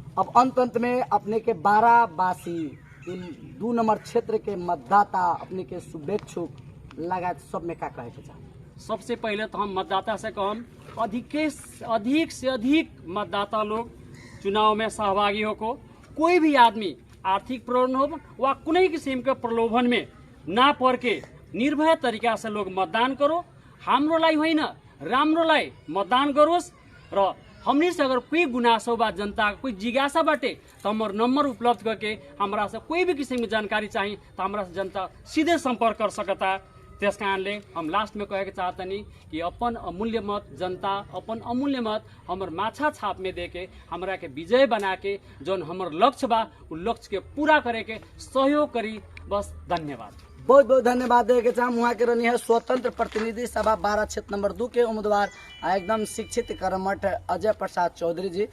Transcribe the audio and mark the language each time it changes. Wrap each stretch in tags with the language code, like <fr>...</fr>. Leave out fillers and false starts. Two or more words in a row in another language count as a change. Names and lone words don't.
<bho>अब अंत में अपने के 12 वासी 2 नंबर क्षेत्र के मतदाता अपने के शुभेच्छुक लगा सब में का कहे के चाहे? सबसे पहले तो हम मतदाता से कहम अधिक से अधिक मतदाता लोग चुनाव में सहभागी होको, कोई भी आदमी आर्थिक प्रलोभन हो</bho> <ne>वा कुनै किसिम</ne> <bho>के प्रलोभन में ना पड़ के निर्भय तरीका से लोग मतदान करो,</bho> <ne>हाम्रो लाई होइन राम्रो लाई मतदान करोस्।</ne> <bho>र हमनी से अगर कोई गुनासो बा जनता कोई जिज्ञासा बाटे तो हमार नंबर उपलब्ध करके हमरा से कोई भी किसिम की जानकारी चाहिए तो हमरा से जनता सीधे संपर्क कर सकता।</bho> <ne>त्यस कारणले</ne> <bho>हम लास्ट में कहे के चाहतनी कि अपन अमूल्य मत जनता अपन अमूल्य मत हमर माछा छाप में देके हमरा के विजय बना के जौन हमर लक्ष्य बा उ लक्ष्य के पूरा करे के सहयोग करी। बस धन्यवाद, बहुत बहुत धन्यवाद दे के चाहम। वहाँ के रहनी है स्वतंत्र प्रतिनिधि सभा 12 क्षेत्र नंबर 2 के उम्मीदवार एकदम शिक्षित कर्मठ अजय प्रसाद चौधरी जी।</bho>